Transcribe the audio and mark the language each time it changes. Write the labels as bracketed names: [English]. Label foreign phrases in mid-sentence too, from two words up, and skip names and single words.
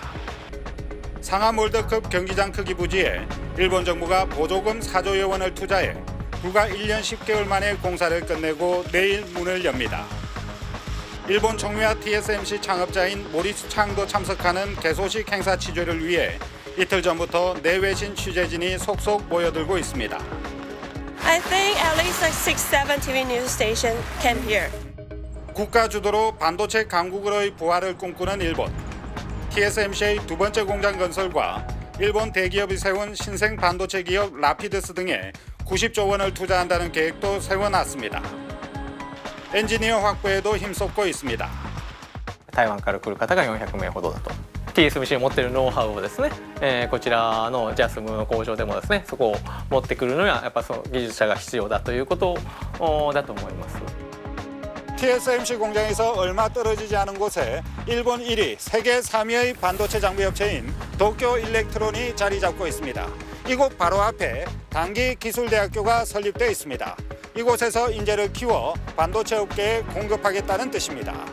[Korean] 상암 월드컵 경기장 크기 부지에 일본 정부가 보조금 4조여 원을 투자해 불과 1년 10개월 만에 공사를 끝내고 내일 문을 엽니다. 일본 총미와 TSMC 창업자인 모리스 창도 참석하는 개소식 행사 취재를 위해 이틀 전부터 내외신 취재진이 속속 모여들고 있습니다. [English] I think at least like 6-7 TV news station came here. [Korean] 국가 주도로 반도체 강국으로의 부활을 꿈꾸는 일본. TSMC의 두 번째 공장 건설과 일본 대기업이 세운 신생 반도체 기업 라피드스 등에 90조 원을 투자한다는 계획도 세워놨습니다. 엔지니어 확보에도 힘쏟고 있습니다. [Japanese] 台湾から来る方が400名ほどだと。TSMC の持っているノウハウをですね、こちらのジャスムの工場でもですね、そこを持ってくるのにはやっぱその技術者が必要だということだと思います。 [Korean] TSMC 공장에서 얼마 떨어지지 않은 곳에 일본 1위, 세계 3위의 반도체 장비 업체인 도쿄 일렉트론이 자리 잡고 있습니다. 이곳 바로 앞에 단기 기술대학교가 설립되어 있습니다. 이곳에서 인재를 키워 반도체 업계에 공급하겠다는 뜻입니다.